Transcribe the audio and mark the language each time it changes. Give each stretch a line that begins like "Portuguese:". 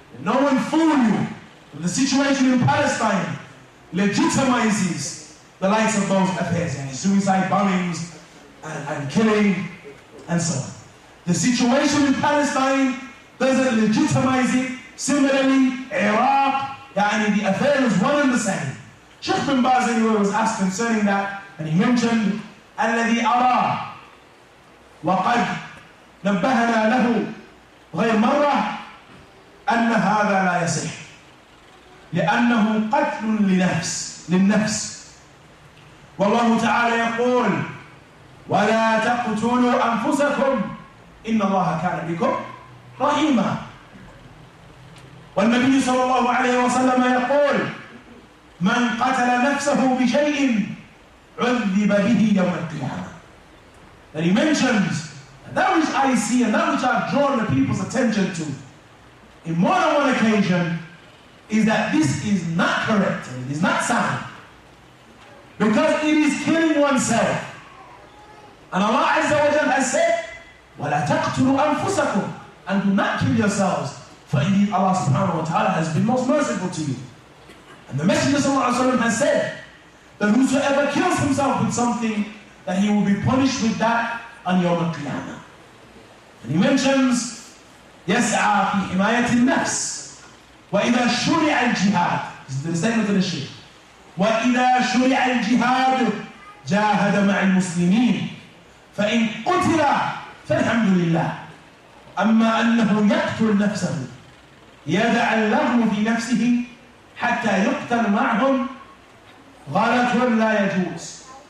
English: No one fool you. The situation in Palestine legitimizes the likes of those affairs, suicide bombings and killing and so on. The situation in Palestine doesn't legitimize it. Similarly, Iraq, the affair is one and the same. Sheikh bin Baz anyway was asked concerning that, and he mentioned,
Arabic: الذي أرى وقد نبهنا له غير مرة أن هذا لا يصح لأنه قتل للنفس والله تعالى يقول ولا تقتلوا أنفسكم إن الله كان بكم رحيما. والنبي صلى الله عليه وسلم يقول من قتل نفسه بشيء عذب به يوم القيامة.
English: That he mentions that which I see and that which I've drawn the people's attention to in more than one occasion is that this is not correct and it is not sound, because it is killing oneself. And Allah Azza wa Jalla has said,
Arabic: وَلَا تَقْتُلُوا أَنفُسَكُمْ,
English: and do not kill yourselves, for indeed Allah subhanahu wa ta'ala has been most merciful to you. And the Messenger sallallahu alaihi wasallam has said that whosoever kills himself with something, that he will be punished with that on Yawm al-Qiyamah. And he mentions,
Arabic: يَسْعَى فِي حِمَايَةِ النَّفْسِ وَإِذَا شُرِعَ الْجِهَادِ.
English: This is the statement of the Shaykh.
Arabic: وَإِذَا شُرِعَ الْجِهَادِ جَاهَدَ مَعَ الْمُسْلِمِينَ فَإِنْ قُتِلَ فَالْحَمْدُ لِلَّهِ أَمَّا أَنَّهُ يَقْتُلْ نَفْسَهُ يَدَعَ اللَّهُ فِي نَفْسِهِ حَتَّى يُقْتَلْ مَعْهُمْ غَلَطٌ لَا يَجُوزُ.